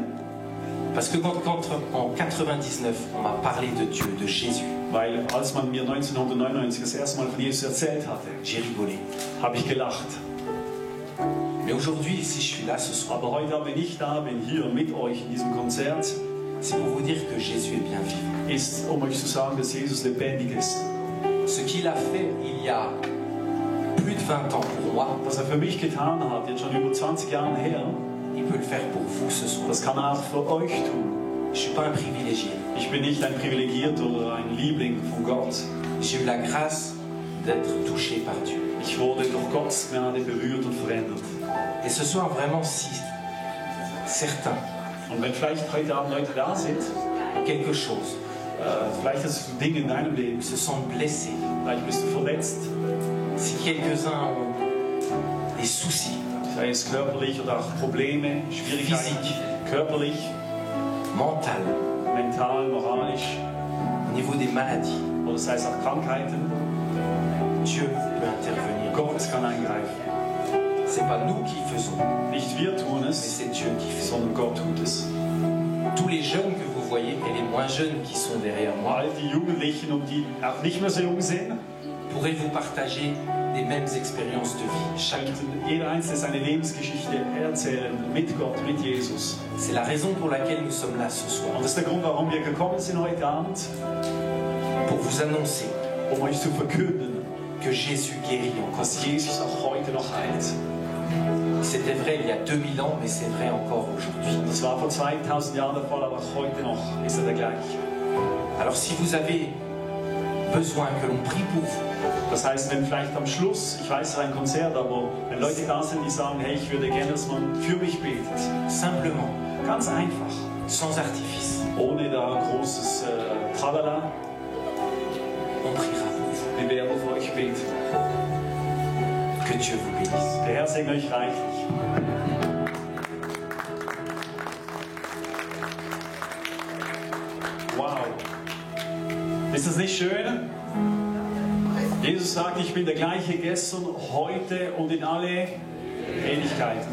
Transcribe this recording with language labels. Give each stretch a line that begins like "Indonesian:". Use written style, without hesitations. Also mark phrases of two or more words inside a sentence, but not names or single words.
French: Parce que quand en 99, on m'a parlé de Dieu, de Jésus,
German: weil als man mir 1999 das erste Mal von Jesus erzählt hatte,
French: j'ai rigolé.
German: habe ich gelacht.
French: Mais aujourd'hui, si je suis là ce soir,
German: Aber heute, wenn ich da bin, hier mit euch in diesem Konzert,
French: c'est pour vous dire que Jésus est bien vivant.
German: ist, um euch zu sagen, dass Jesus lebendig ist.
French: Ce qu'il a fait il y a plus de 20 ans pour moi,
German: Was für mich getan hat, jetzt schon über 20 Jahre her,
French: il peut le faire pour vous ce soir.
German: das kann er auch für euch tun.
French: Je ne suis pas un privilégié.
German: Ich bin nicht ein Privilegierter oder ein Liebling von Gott.
French: J'ai eu la grâce d'être touché par Dieu.
German: Ich wurde durch Gottes Gnade berührt und verändert.
French: Et ce soir, vraiment, si certains
German: Und wenn vielleicht heute Abend Leute da sind,
French: ont quelque chose,
German: vielleicht hast du Dinge in deinem Leben,
French: se sentent blessés,
German: vielleicht bist du verletzt,
French: si quelques-uns ont des soucis,
German: sei es körperlich oder auch Probleme, Schwierigkeiten, körperlich,
French: mental,
German: mental, moralisch,
French: au niveau des maladies,
German: oder sei es auch Krankheiten,
French: Dieu peut intervenir.
German: Gott kann eingreifen.
French: C'est pas nous qui faisons,
German: Nicht wir tun
French: mais
German: es,
French: c'est Dieu qui fait.
German: sondern Gott tut es.
French: Tous les jeunes que vous voyez et les moins jeunes qui sont derrière moi
German: All die Jugendlichen und die auch nicht mehr so jung sind,
French: pourraient vous partager des mêmes expériences de vie. Chacun.
German: könnten jeder Einzelne seine Lebensgeschichte erzählen mit Gott, mit Jesus.
French: C'est la raison pour laquelle nous sommes là ce soir.
German: Und das ist der Grund, warum wir gekommen sind heute Abend,
French: Pour vous annoncer
German: um euch zu verkünden,
French: que Jésus guérit encore.
German: dass Jesus auch heute noch heilt.
French: C'était vrai il y a 2000 ans, mais c'est vrai encore aujourd'hui.
German: Das war vor 2000 Jahren der Fall, aber auch heute noch ist er der gleiche.
French: Alors si vous avez besoin que l'on prie pour vous,
German: Das heißt, wenn vielleicht am Schluss, ich weiß, es ist ein Konzert, aber wenn Leute da sind, die sagen, hey, ich würde gerne, dass man für mich betet.
French: simplement,
German: Ganz einfach.
French: sans artifice,
German: Ohne da großes Tralala.
French: on priera pour vous.
German: Wir werden für euch beten.
French: Que Dieu vous bénisse.
German: Der Herr segne euch reichlich. Wow. Ist das nicht schön? Jesus sagt, ich bin der gleiche gestern, heute und in alle Ewigkeit.